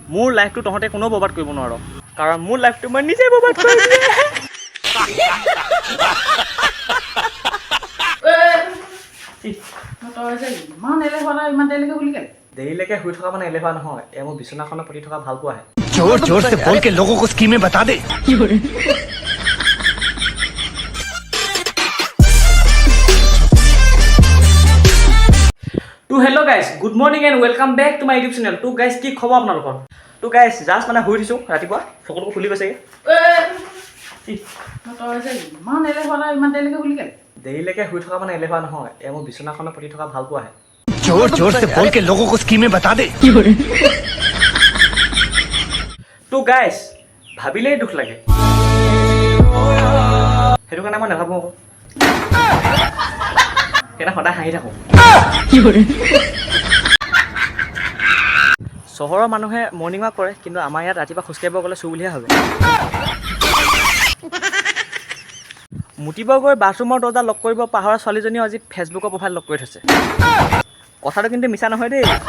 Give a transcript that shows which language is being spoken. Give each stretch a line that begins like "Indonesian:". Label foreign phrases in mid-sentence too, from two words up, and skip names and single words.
Assamese: মোৰ লাইফটো তহঁতে কোনো বৰবাদ কৰিব নোৱাৰ কাৰণ মোৰ লাইফটো মই নিজে বৰবাদ কৰি দিলে দেৰিলৈকে শুই থকা মানে এলেহুৱা নহয় এয়া মোৰ বিচনাখনৰ প্ৰতি থকা ভাল পোৱাহে
Hindi: जोर जोर से बोल के लोगों को स्कीमें बता दे
Assamese: তো
English: hello guys good morning and welcome back to my YouTube channel
Assamese: তো গাইজ কি খবৰ আপোনালোকৰ তো
English: guys just
Assamese: মানে শুই দিছোঁ ৰাতিপুৱা চকুটো খুলি গৈছেগৈ দেৰিলৈকে শুই থকা মানে এলেহুৱা নহয় এয়া মোৰ বিচনাখনৰ প্ৰতি থকা ভাল পোৱাহে
Hindi: जोर जोर से बोल के लोगों को स्कीमें बता दे
Assamese: তো গাইজ ভাবিলেই দুখ লাগে সেইটো কাৰণে মই নাভাবোঁ আকৌ সেইটা সদায় হাঁহি থাকোঁ চহৰৰ মানুহে
English: morning walk
Assamese: কৰে কিন্তু আমাৰ ইয়াত ৰাতিপুৱা খোজকাঢ়িব গ'লে চুৰ বুলিহে ভাবে মুতিব গৈ বাথৰুমৰ দৰ্জা লক কৰিব পাহৰা ছোৱালীজনীও আজি ফেচবুকৰ
English: profile lock
Assamese: কৰি থৈছে কথাটো কিন্তু মিছা নহয় দেই